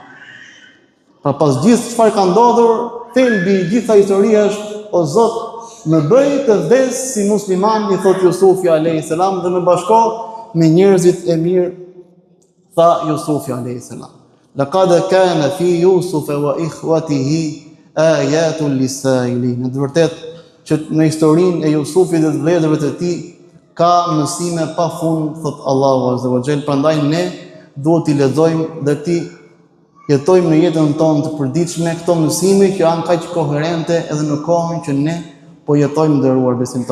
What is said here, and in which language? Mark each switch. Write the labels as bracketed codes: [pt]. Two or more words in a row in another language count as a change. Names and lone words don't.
[sq] Pra pas gjithë çfarë ka ndodhur, thelbi i gjitha historia është, o Zot, më bëj të vdes si musliman, i thot Jusufi [ar] عليه السلام, [sq] dhe më bashko me njerëzit e mirë, tha Jusufi [ar] عليه السلام. لقد كان في يوسف وإخوته آيات للسائلين. [sq] Në të vërtetë që në historinë e Jusufit dhe të vëllezërve të tij ka mësime pafund, thot Allahu [ar] عز وجل. [sq] Prandaj ne duhet t'i lexojmë dhe t'i jetojmë në jetën tonë të përditshme këto mësime që janë kaq koherente edhe në kohën që ne po jetojmë nderuar besimtarë.